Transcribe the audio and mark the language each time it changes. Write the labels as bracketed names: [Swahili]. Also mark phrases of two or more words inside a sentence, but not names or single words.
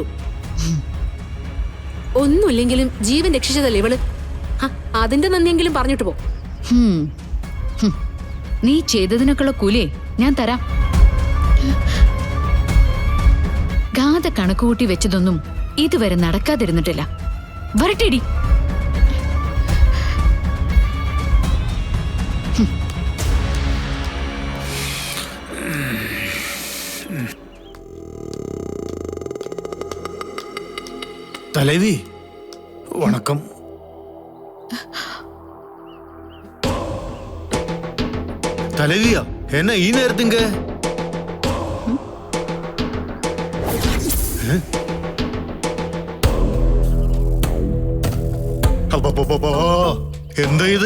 [Malayalam] ഒന്നുമില്ലെങ്കിലും ജീവൻ രക്ഷിച്ചതല്ലേ ഇവള്. അതിന്റെ നന്ദിയെങ്കിലും പറഞ്ഞിട്ട് പോ. നീ ചെയ്തതിനൊക്കെയുള്ള കൂലിയെ ഞാൻ തരാം. ഗാഥ കണക്കുകൂട്ടി വെച്ചതൊന്നും ഇതുവരെ നടക്കാതിരുന്നിട്ടില്ല. വരട്ടെടി. [Tamil] தலைவி வணக்கம். தலைவியா என்ன ஈ நேரத்துங்க? [Malayalam] എന്താ ഇത്?